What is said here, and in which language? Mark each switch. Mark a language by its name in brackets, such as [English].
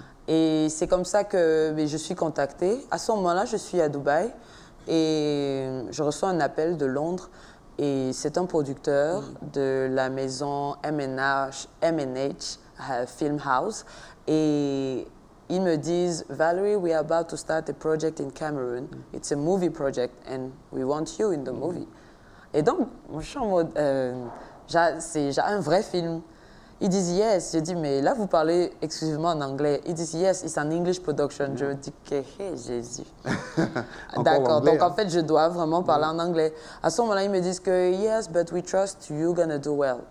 [French] Et c'est comme ça que je suis contactée. À ce moment-là, je suis à Dubaï et je reçois un appel de Londres. Et c'est un producteur de la maison M&H Film House. Et ils me disent, [English] Valerie, we are about to start a project in Cameroon. It's a movie project and we want you in the movie. [French] Et donc, moi, je suis en mode, j'ai un vrai film. Ils disent yes. Je dis, mais là, vous parlez exclusivement en anglais. Ils disent yes, [English] it's an English production. [French] Je me dis, que Jésus. D'accord, donc en fait, je dois vraiment parler en anglais. À ce moment-là, ils me disent que [English] yes, but we trust you're gonna do well.